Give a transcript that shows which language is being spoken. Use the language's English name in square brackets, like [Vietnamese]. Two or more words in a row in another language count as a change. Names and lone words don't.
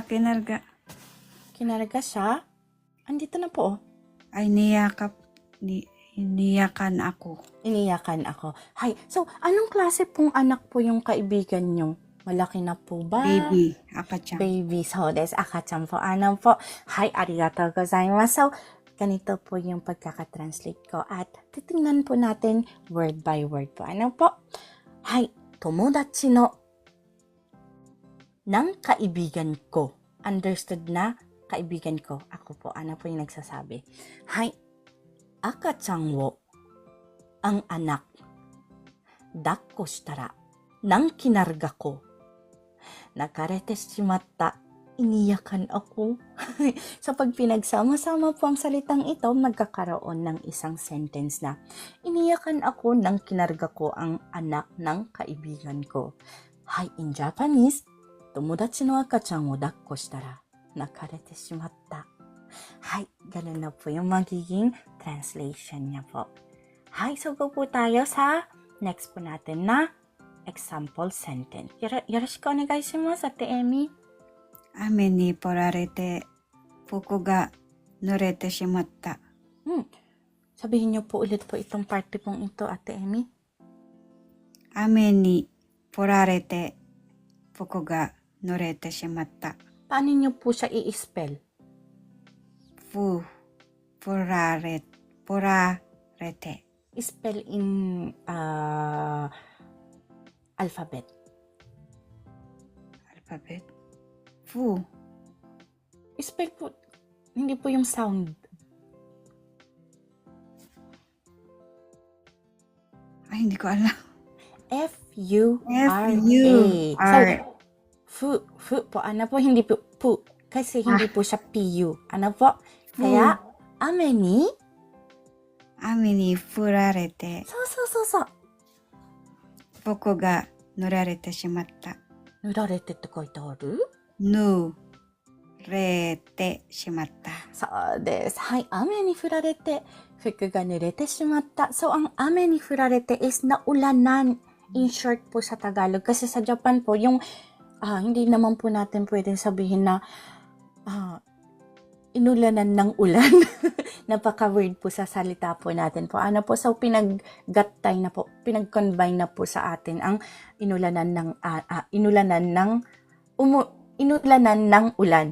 [Filipino] Kinarga siya? Andito na po. Ay niyakap. Iniyakan ako. Iniyakan ako. Hay, so anong klase pong anak po yung kaibigan nyo? Malaki na po ba? Baby. Akachan. Baby. So, des, akachan po. Ano po? Hay, [Japanese] ありがとうございます. [Filipino] So, ganito po yung pagkakatranslate ko. At titingnan po natin [English] word by word [Filipino] po. Ano po? Hay, [Japanese] 友達の [Filipino] ng kaibigan ko. Understood na kaibigan ko. Ako po. Ano po yung nagsasabi? Hay, [Japanese] 赤ちゃんを [Filipino] ang anak. [Japanese] 抱っこしたら, [Filipino] nang kinarga ko. [Japanese] 泣かれてしまった, [Filipino] iniyakan ako. So pag pinagsama-sama po ang salitang ito, magkakaroon ng isang sentence na iniyakan ako nang kinarga ko ang anak ng kaibigan ko. [Japanese] Hai, [English] in Japanese, [Japanese] 友達の赤ちゃんを抱っこしたら、泣かれてしまった. [Filipino] Hai, ganun na po yung magiging translation niya po. Hai, so go po tayo sa next po natin na [English] example sentence. [Japanese] よろしくお願いします, Ate Emi. 雨にぽられて服が濡れてしまった。 [Filipino] Sabihin niyo po ulit po itong parte pong ito, Ate Emi. [Japanese] 雨にぽられて服が濡れてしまった。 [Filipino] Paano niyo po siya i-spell? [Japanese] ぽられて。 [English] Spell in alphabet. [Japanese] アルファベット。ふ [Filipino] Spell po, hindi po yung sound. Ay, hindi ko alam. [English] F-U-R-A. F-U-R. [Filipino] So, fu po. Ano po? Hindi po pu. Kasi hindi po siya P-U. Ano po? Kaya, [Japanese] 雨に? 雨に降られて So. 服が濡られてしまった。 Nurarete って書いてある？濡れてしまった。そうです。はい。雨に降られて、服が濡れてしまった。 [Filipino] So, ang [Japanese] 雨に降られて [Filipino] is naulanan. In short po sa Tagalog. Kasi sa Japan po, yung, hindi naman po natin pwedeng sabihin na, inulanan ng ulan. Napaka-weird po sa salita po natin po. Ano po? So, pinag-gattay na po, pinag-combine na po sa atin ang inulanan ng ulan.